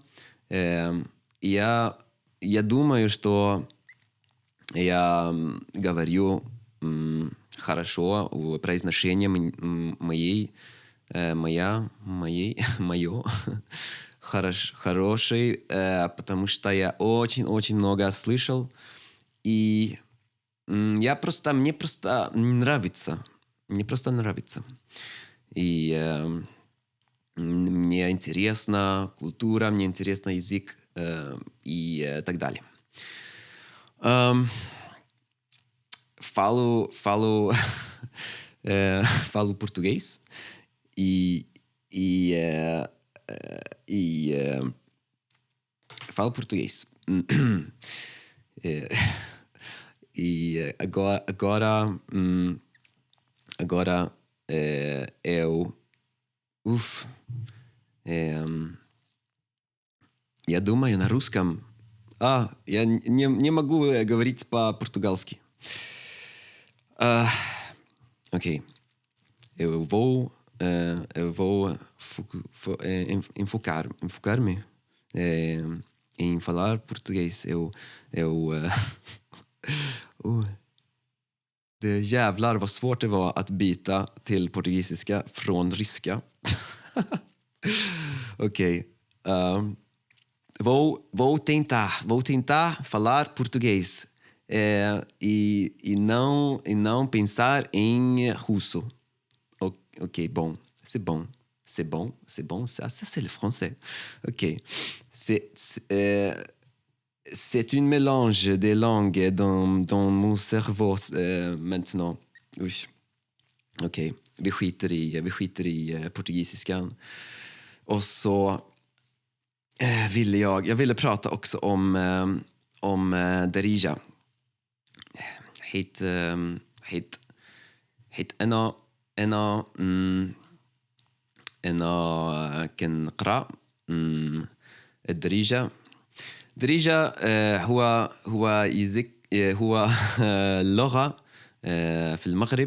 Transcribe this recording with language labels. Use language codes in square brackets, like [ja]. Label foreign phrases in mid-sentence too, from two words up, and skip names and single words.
[ru] И я думаю, что я говорю хорошо в произношении моё хороший, потому что я очень много слышал. И мне просто нравится. Мне просто нравится. И мне интересна культура, мне интересно язык и так далее. [pt] Falo português e falo português. E agora eu [ru] я думаю на русском. Я не могу говорить по-португальски. Окей. [pt] Eu vou enfocar-me em falar português. [sv] Det jävlar vad svårt det var att byta till portugisiska från ryska. Okej. [pt] Vou tentar falar português e não pensar em russo. [fr] Ok, bon. C'est bon. Ça, c'est le français. Ok. C'est une mélange des langues dans mon cerveau maintenant. [sv] Usch. Okej, vi skiter i portugisiskan. Och så ville jag ville prata också om Darija. [ar] هيت أنا كنقرأ الدريجة. دريجة هو لغة في المغرب.